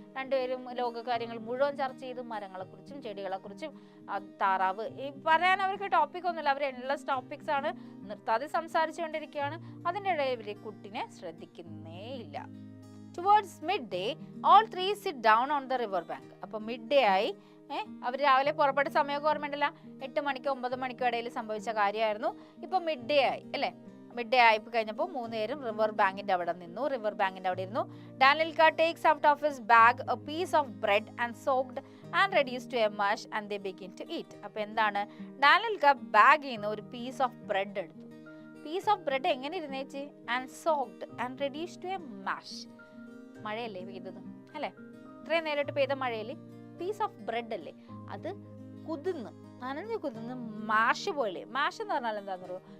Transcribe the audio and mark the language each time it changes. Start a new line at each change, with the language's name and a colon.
Malayalam: രണ്ടുപേരും ലോകകാര്യങ്ങൾ മുഴുവൻ ചർച്ച ചെയ്ത്, മരങ്ങളെക്കുറിച്ചും ചെടികളെക്കുറിച്ചും, താറാവ്, ഈ പറയാൻ അവർക്ക് ടോപ്പിക് ഒന്നുമില്ല, അവർ എൻലെസ് ടോപ്പിക്സ് ആണ്, നിർത്താതെ സംസാരിച്ചുകൊണ്ടിരിക്കുകയാണ്. അതിൻ്റെ ഇടയിൽ ഇവർ കുട്ടിനെ ശ്രദ്ധിക്കുന്നേ ഇല്ല.
English: Towards midday, all three sit down on the river bank.
Malayalam: അപ്പോൾ മിഡ് ഡേ ആയി, അവർ രാവിലെ പുറപ്പെട്ട സമയമൊക്കെ ഓർമ്മയുണ്ടല്ല, 8 മണിക്കോ 9 മണിക്കോ ഇടയിൽ സംഭവിച്ച കാര്യമായിരുന്നു. ഇപ്പൊ മിഡ് ഡേ ആയി, അല്ലേ? മിഡ് ഡേ ആയി കഴിഞ്ഞപ്പോൾ 3 പേരും റിവർ ബാങ്കിന്റെ അവിടെ നിന്നു, റിവർ ബാങ്കിന്റെ അവിടെ ഇരുന്നു.
English: Danilka takes out of his bag a piece of bread and soaked and reduced to a mash and they begin to eat.
Malayalam: അപ്പോൾ എന്താണ്, ഡാനിൽക ബാഗിൽ നിന്ന് ഒരു പീസ് ഓഫ് ബ്രെഡ് എടുത്തു.
English: piece of bread
Malayalam: എങ്ങനെ ഇരുന്നേച്ച്,
English: And soaked and reduced to a mash.
Malayalam: മഴയല്ലേ പെയ്തത്, അല്ലേ? ഇത്രയും നേരിട്ട് പെയ്ത മഴയിൽ പീസ് ഓഫ് ബ്രെഡ് അല്ലേ, അത് നനഞ്ഞ് കുതിർന്ന് മാഷ് പോലെ. മാഷ് എന്ന് പറഞ്ഞാൽ എന്താണെന്ന് പറയുമോ,